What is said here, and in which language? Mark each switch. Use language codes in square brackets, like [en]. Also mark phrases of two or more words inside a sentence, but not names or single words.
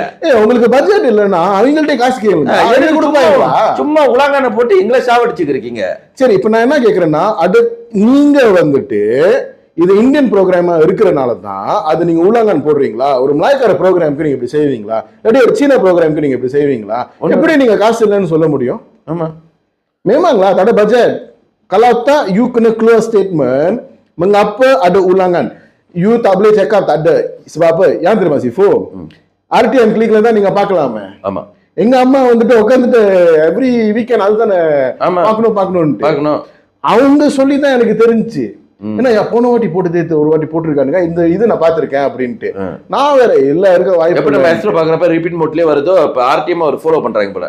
[ta] உங்களுக்கு பட்ஜெட் இல்லன்னா அவங்கள்ட்ட காசு கேளுங்க, சும்மா உலகான போட்டு எங்களை சாவடிச்சுக்கிறீங்க. சரி, இப்ப நான் என்ன கேக்குறேன்னா, அது நீங்க வந்துட்டு இது இந்தியன் ப்ரோக்ராமா இருக்கிறனால தான் அது நீங்க உலகான் போடுறீங்களா? ஒரு மலாய்க்கார ப்ரோக்ராமுக்கு நீங்க இப்படி செய்வீங்களா? இல்லாட்டி ஒரு சீன ப்ரோக்ராமுக்கு நீங்க இப்படி செய்வீங்களா? எப்படி நீங்க காசு இல்லைன்னு சொல்ல முடியும்? [ms] ஆமா memanglah tak ada budget. Kalau tak you kena clear statement mengapa ada ulangan. You tak boleh cakap tak ada. Sebab apa? Yang terima Sifu. RTM klik-ல [ta] தான் நீங்க பார்க்கலாமே. ஆமா. எங்க அம்மா வந்துட்டு உட்கார்ந்துட்டு [en] every weekend [ta] அதுதானே பார்க்கணும். அவங்க சொல்லி தான் எனக்கு தெரிஞ்சுச்சு. ஏன்னா போன வாட்டி போட்டு ஒரு வாட்டி போட்டிருக்கானுங்க, இந்த இது நான் பார்த்திருக்கேன் அப்படின்ட்டு. நான் வேற இல்ல இருக்க வாய்ப்பு பாக்குறப்ப [en] repeat mode [ta] வருதோ, RTM ஒரு ஃபாலோ பண்றாங்க போல.